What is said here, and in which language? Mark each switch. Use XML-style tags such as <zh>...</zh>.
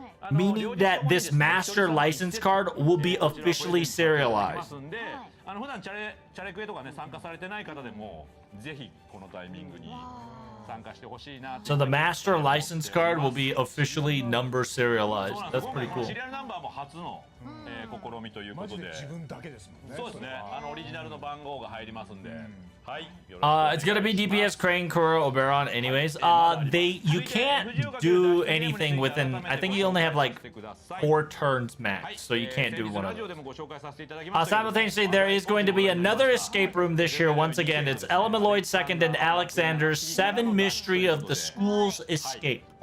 <en>Meaning that this master license card will be officially serialized.</en> <ja>普段チャレクエとかね参加されてない方でもぜひこのタイミングに参加してほしいな。</ja> <en>So the master license card will be officially number serialized. That's pretty cool.</en> <ja>シリアルナンバーも初の試みということで。自分だけですもんね。そうですね。オリジナルの番号が入りますんで。はい。</ja> <en>It's gonna be DPS, Crane, Kuro, Oberon. Anyways, you can't do anything within. I think you only have like 4 turns max, so you can't do one of them. Simultaneously, there is going to be another escape room this year. Once again, it's Elemeloid Second and Alexander's 7 Mystery of the School's Escape.</en>